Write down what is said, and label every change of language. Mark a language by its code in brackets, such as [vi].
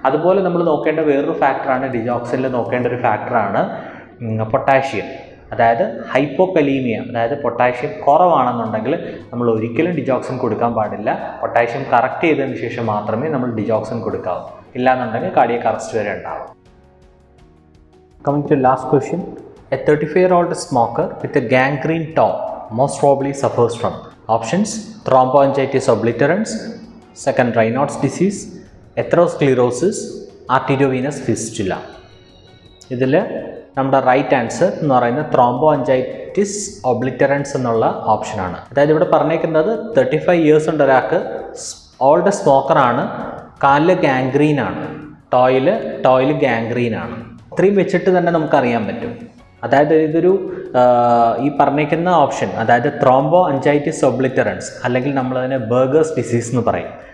[ml] അതുപോലെ നമ്മൾ നോക്കേണ്ട വേറൊരു ഫാക്ടറാണ്, ഡിജോക്സിനിൽ നോക്കേണ്ട ഒരു ഫാക്ടറാണ് പൊട്ടാഷ്യം. അതായത് ഹൈപ്പോകലീമിയ, അതായത് പൊട്ടാഷ്യം കുറവാണെന്നുണ്ടെങ്കിൽ നമ്മൾ ഒരിക്കലും ഡിജോക്സിൻ കൊടുക്കാൻ പാടില്ല. പൊട്ടാഷ്യം കറക്റ്റ് ചെയ്തതിന് ശേഷം മാത്രമേ നമ്മൾ ഡിജോക്സിൻ കൊടുക്കാവൂ. ഇല്ലാന്നുണ്ടെങ്കിൽ കാർഡിയക് അറസ്റ്റ് വരെ ഉണ്ടാവും. [en] Coming to last question. A 35-year-old smoker with a gangrene toe most probably suffers from options: thromboangiitis obliterans, second Raynaud's disease, atherosclerosis, arteriovenous fistula. [ml] ഇതിൽ നമ്മുടെ റൈറ്റ് ആൻസർ എന്ന് പറയുന്നത് ത്രോംബോ അഞ്ചൈറ്റിസ് ഒബ്ലിറ്ററൻസ് എന്നുള്ള ഓപ്ഷനാണ്. അതായത് ഇവിടെ പറഞ്ഞേക്കുന്നത് 35 ഇയേഴ്സ് ഉണ്ട് ഒരാൾക്ക്, ഓൾഡ് സ്മോക്കറാണ്, കാലിൽ ഗാംഗ്രീനാണ്, ടോയിൽ ഗാംഗ്രീനാണ്. ഇത്രയും വെച്ചിട്ട് തന്നെ നമുക്കറിയാൻ പറ്റും. അതായത് ഇതൊരു ഈ പറഞ്ഞേക്കുന്ന ഓപ്ഷൻ, അതായത് ത്രോംബോ അഞ്ചൈറ്റിസ് ഒബ്ലിറ്ററൻസ് അല്ലെങ്കിൽ നമ്മളതിനെ ബർഗേഴ്സ് ഡിസീസ് എന്ന് പറയും.